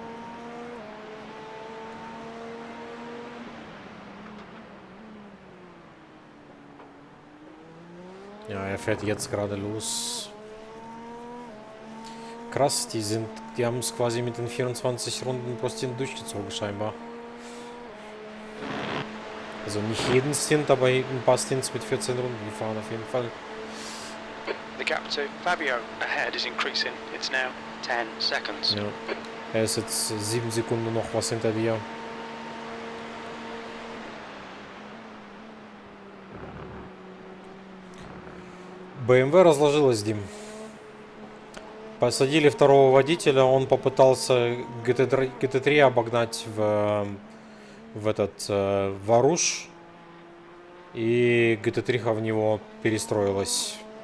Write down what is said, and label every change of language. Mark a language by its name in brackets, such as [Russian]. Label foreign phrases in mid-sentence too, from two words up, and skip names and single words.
[German] Ja, er fährt jetzt gerade los. Krass, die haben es quasi mit den 24 Runden pro Stint durchgezogen scheinbar. Also nicht jeden Stint, aber ein paar Stints mit 14 Runden gefahren auf jeden Fall. [English] The gap to Fabio ahead is increasing. It's now 10 seconds. [German] Ja. Er ist jetzt 7 Sekunden noch was hinter dir. [Russian] BMW разложилась, Дим. Посадили второго водителя, он попытался GT3 обогнать в этот Варуш, и GT3 в него перестроилась.